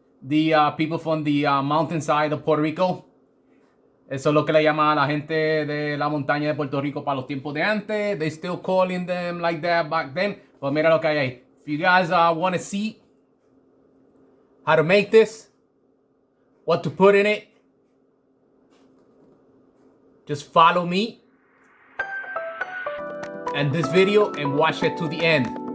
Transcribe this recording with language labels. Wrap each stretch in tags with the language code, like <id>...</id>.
<en>the people from the mountainside of Puerto Rico.</en> <es>Eso es lo que le llama a la gente de la montaña de Puerto Rico para los tiempos de antes.</es> <en>They still calling them like that back then. But</en> <es>mira lo que hay ahí.</es> <en>If you guys want to see how to make this, what to put in it, just follow me and this video and watch it to the end.</en>